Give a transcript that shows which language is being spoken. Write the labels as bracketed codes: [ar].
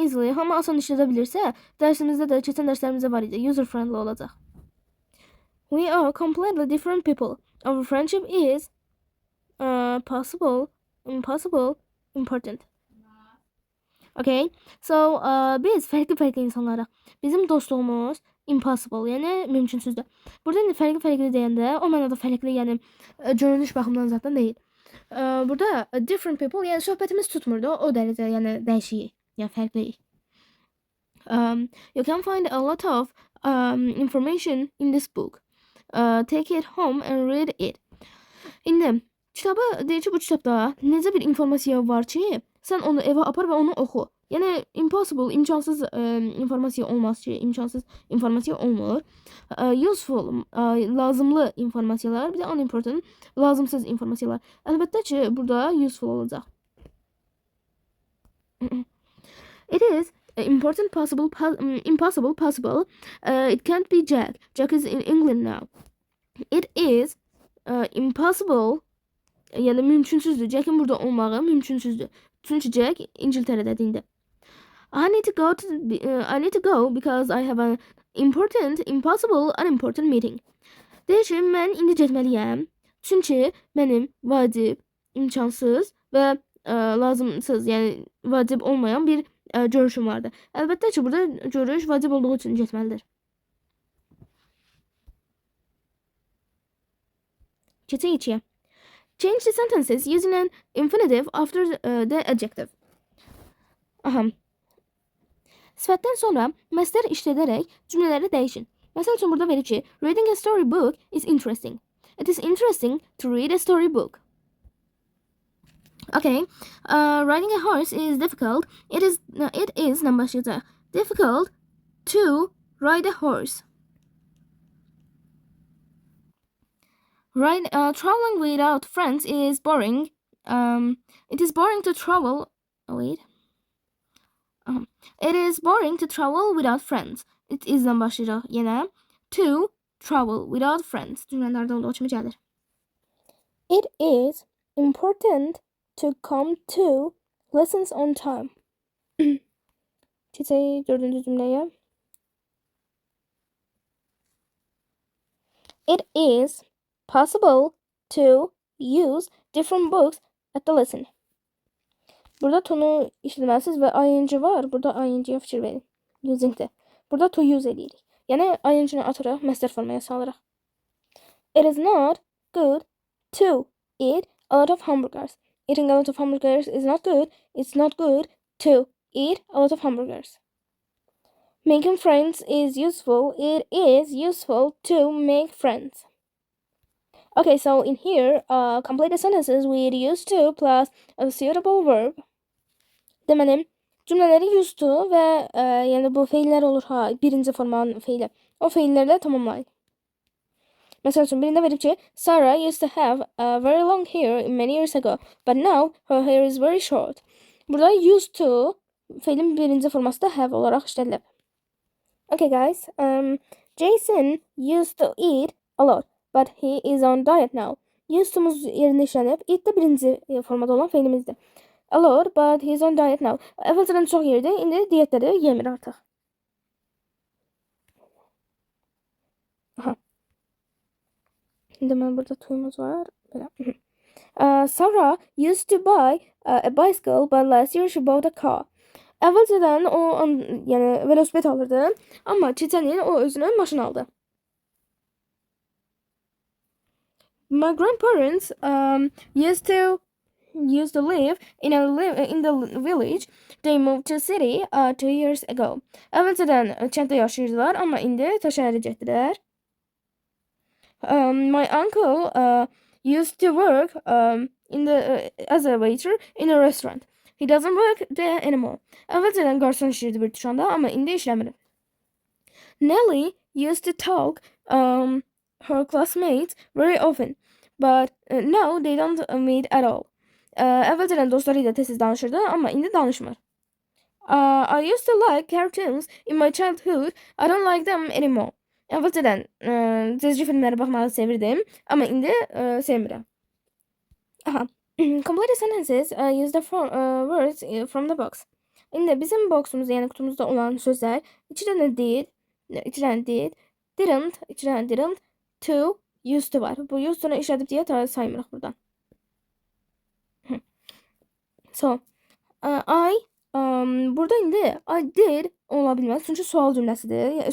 [az] Hamı asan işlədə bilirsə, dərsimizdə də, keçən dərslərimizdə var idi, user-friendly olacaq. [en] We are completely different people. Our friendship is possible, impossible, important. [az] Okay, so biz fərqli insanlarıq. Bizim dostluğumuz impossible, yəni mümkünsüzdür. Burada indi fərqli deyəndə o mənada fərqli, yəni görünüş baxımından zaten deyil. Burada [en] different people, [az] yəni söhbətimiz tutmur da o dərəcə, yəni dəyişik, yəni fərqliyik. [en] You can find a lot of information in this book. Take it home and read it. [az] İndi kitabı deyir ki, bu kitabda necə bir informasiya var ki, sən onu evə apar və onu oxu. Yəni impossible, imkansız informasiya olmaz ki, imkansız informasiya olmur. Useful, lazımlı informasiyalar, bir də unimportant, lazımsız informasiyalar. Əlbəttə ki, burada useful olacaq. [en] It is important, impossible, possible. It can't be Jack. Jack is in England now. It is impossible, [az] yəni mümkünsüzdür. Jack'in burada olmağı mümkünsüzdür. Çünki Jack İngiltərədədir indi. [en] I need to go because I have an important, impossible, unimportant meeting. [az] Deyir ki, mən indi getməliyəm. Çünki mənim vacib, imkansız və lazımsız, yəni vacib olmayan bir görüşüm vardı. Əlbəttə ki, burada görüş vacib olduğu üçün getməlidir. Keçək içiyə. [en] Change the sentences using an infinitive after the adjective. [az] Sifətdən sonra məstər işlədərək cümlələri dəyişin. Məsəl üçün burada verir ki, [en] reading a storybook is interesting. It is interesting to read a storybook. Okay, riding a horse is difficult. It is [az] başlayacaq. [en] Difficult to ride a horse. Traveling without friends is boring. It is boring to travel. It is boring to travel without friends. [az] It is'dən başlayacaq yenə. [en] To travel without friends. [az] Cümlələrdə olduğu kimi gəlir. [en] It is important to come to lessons on time. [az] Keçək dördüncü cümləyə. [en] It is possible to use different books at the lesson. [az] Burada to'nu işləməlisiniz və ing var. Burada ing-yə fikir verin. Using-də. Burada to use edirik. Yəni ing-ni atıraq, məstər formaya salırıq. [en] It is not good to eat a lot of hamburgers. Eating a lot of hamburgers is not good. It's not good to eat a lot of hamburgers. Making friends is useful. It is useful to make friends. Okay, so in here, complete the sentences with used to plus a suitable verb. [az] Deməli, cümlələri used to və yəni bu feillər olur ha, birinci formanın feili. O feillərlə tamamlayın. Məsəl üçün, birində verib ki, [en] Sarah used to have a very long hair many years ago, but now her hair is very short. [az] Burada used to feilin birinci forması da have olaraq işlədilib. [en] Okay guys, Jason used to eat a lot, but he is on diet now. [az] Used to'muz yerində işlənib, eat də birinci formada olan feilimizdir. [en] A lot, but he's on diet now. [az] Əvvəlcədən çox yerdi, indi diyetləri yemir artıq. Aha. İndi mən burada to'yumuz var. Belə. [en] Sarah used to buy a bicycle, but last year she bought a car. [az] Əvvəlcədən o yəni velosiped alırdı, amma keçən il o özünə maşın aldı. [en] My grandparents used to live in the village. They moved to city 2 years ago. [az] Əvvəlcədən kənddə yaşayırdılar, amma indi şəhərə getdilər. [en] My uncle used to work as a waiter in a restaurant. He doesn't work there anymore. [az] Əvvəlcədən qarsan işləyirdi bir dükkanda, amma indi işləmir. [en] Nelly used to talk her classmates very often, but now they don't meet at all. [az] Əvvəlcədən dostlarıyla tez-tez danışırdı, amma indi danışmır. [en] I used to like cartoons in my childhood. I don't like them anymore. [az] Əvvəlcədən çizgi filmləri baxmağı sevirdim, amma indi sevmirəm. Aha. [en] Complete sentences use the words from the box. [az] İndi bizim boxumuzda, yəni kutumuzda olan sözlər iki dənə did, didn't, to, used to var. Bu used to'nu işlədib deyə saymırıq buradan. So, burada indi I did ola bilməz, çünki sual cümləsidir.